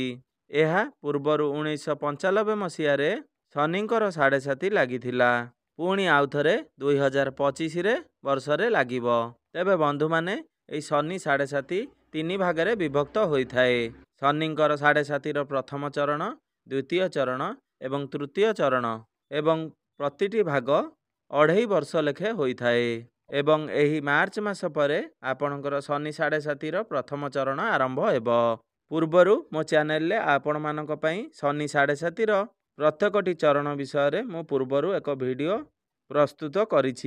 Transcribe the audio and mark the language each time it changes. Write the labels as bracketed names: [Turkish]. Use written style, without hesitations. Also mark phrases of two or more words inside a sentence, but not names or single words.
[Odia] ଏହା ପୂର୍ବରୁ 1995 ମସିହା ରେ ଶନିଙ୍କର 7.5 ଲାଗିଥିଲା, ପୁଣି ଆଉଥରେ 2025 ରେ ବର୍ଷ ରେ ଲାଗିବ। ତେବେ ବନ୍ଧୁ ମାନେ ଏଇ ଶନି 7.5 ତିନି ଭାଗରେ ବିଭକ୍ତ ହୋଇ ଥାଏ। ଶନିଙ୍କର 7.5 ର ପ୍ରଥମ ଚରଣ, ଦ୍ୱିତୀୟ ଚରଣ ଏବଂ ତୃତୀୟ ଚରଣ ଏବଂ ପ୍ରତିଟି ଭାଗ 2.5 ବର୍ଷ ଲେଖେ ହୋଇ ଥାଏ ଏବଂ ଏହି ମାର୍ଚ୍ଚ ମାସ ପରେ ଆପଣଙ୍କର ଶନି 7.5 ର ପ୍ରଥମ ଚରଣ ଆରମ୍ଭ ହେବ। ପୂର୍ବରୁ ମୋ ଚ୍ୟାନେଲ ରେ ଆପଣ ମାନଙ୍କ ପାଇଁ ଶନି 7.5 ର ପ୍ରତ୍ୟେକଟି ଚରଣ ବିଷୟ ରେ ମୁଁ ପୂର୍ବରୁ ଏକ ଭିଡିଓ ପ୍ରସ୍ତୁତ କରିଛି।